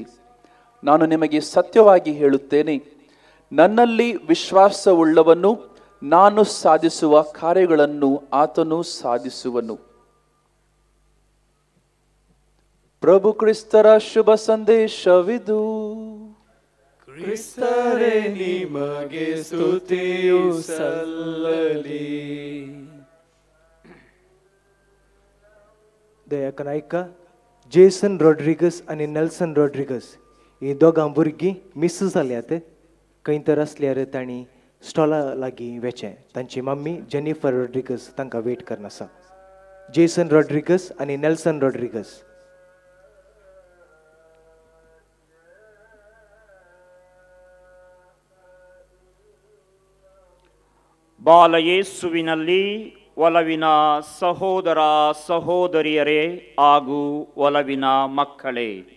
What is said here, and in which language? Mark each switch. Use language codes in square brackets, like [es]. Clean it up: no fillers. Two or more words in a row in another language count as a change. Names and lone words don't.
[kn] ನಾನು ನಿಮಗೆ ಸತ್ಯವಾಗಿ ಹೇಳುತ್ತೇನೆ, ನನ್ನಲ್ಲಿ ವಿಶ್ವಾಸವುಳ್ಳವನು ನಾನು ಸಾಧಿಸುವ ಕಾರ್ಯಗಳನ್ನು ಆತನು ಸಾಧಿಸುವನು. ಪ್ರಭು ಕ್ರಿಸ್ತರ ಶುಭ ಸಂದೇಶವಿದು. ಕ್ರಿಸ್ತರೇ ನಿಮಗೆ ಸ್ತುತಿಯು ಸಲ್ಲಲಿ. [kok] दयाकन ऐका, जेसन रॉड्रिगस आणि नेल्सन रॉड्रिगस ही दोगां भुरगीं मिस जाल्यात. खंय तर आसल्यार तांणी स्टॉला लागीं वेचें. तांची मम्मी जेनिफर रॉड्रिगस तांकां वेट करना आसा. जेसन रॉड्रिगस आणि नेल्सन रॉड्रिगस. [kn] ಬಾಲಯೇಸುವಿನಲ್ಲಿ ಒಲವಿನ ಸಹೋದರ ಸಹೋದರಿಯರೇ ಹಾಗೂ ಒಲವಿನ ಮಕ್ಕಳೇ,